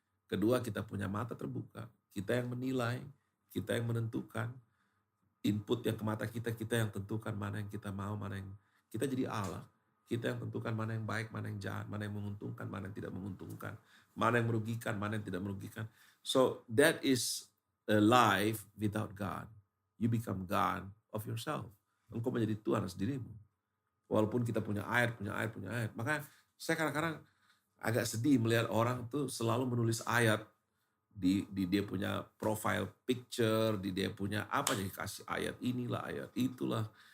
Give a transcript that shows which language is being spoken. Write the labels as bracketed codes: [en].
[id] Kedua, kita punya mata terbuka, kita yang menilai, kita yang menentukan. Input yang ke mata kita yang tentukan mana yang kita mau, mana yang kita jadi Allah. Kita yang tentukan mana yang baik, mana yang jahat, mana yang menguntungkan, mana yang tidak menguntungkan, mana yang merugikan, mana yang tidak merugikan. [en] So that is a life without God. You become God of yourself. [id] Engkau menjadi Tuhan atas dirimu. Walaupun kita punya ayat. Makanya saya kadang-kadang agak sedih melihat orang tuh selalu menulis ayat di dia punya profile picture, di dia punya apa, jadi kasih ayat inilah, ayat itulah.